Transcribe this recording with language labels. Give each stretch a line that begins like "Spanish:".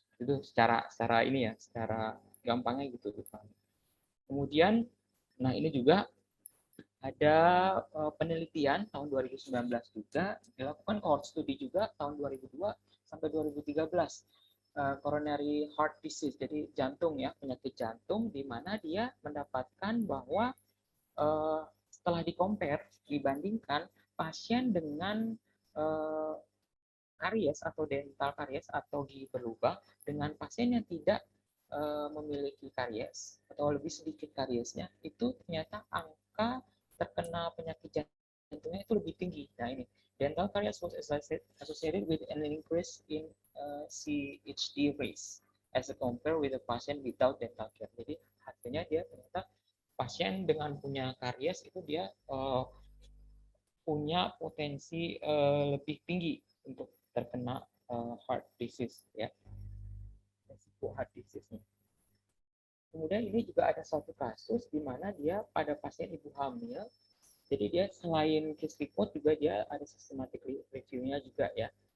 Indonesian: Itu secara ini ya, secara gampangnya gitu. Kemudian nah ini juga ada penelitian tahun 2019 juga dilakukan cohort studi juga tahun 2002 sampai 2013 coronary heart disease, jadi jantung ya, penyakit jantung, di mana dia mendapatkan bahwa setelah dibandingkan pasien dengan karies atau dental karies atau gigi berlubang dengan pasien yang tidak memiliki karies atau lebih sedikit kariesnya, itu ternyata angka terkena penyakit jantungnya itu lebih tinggi. Nah ini,
English: dental caries was associated with an increase in CHD risk as compared with the patient without dental care.
Indonesian: Jadi hasilnya dia ternyata pasien dengan punya karies itu dia punya potensi lebih tinggi untuk terkena heart disease ya, resiko heart disease-nya. Kemudian ini juga ada suatu kasus di mana dia pada pasien ibu hamil, jadi dia selain case report juga dia ada systematic review-nya juga ya.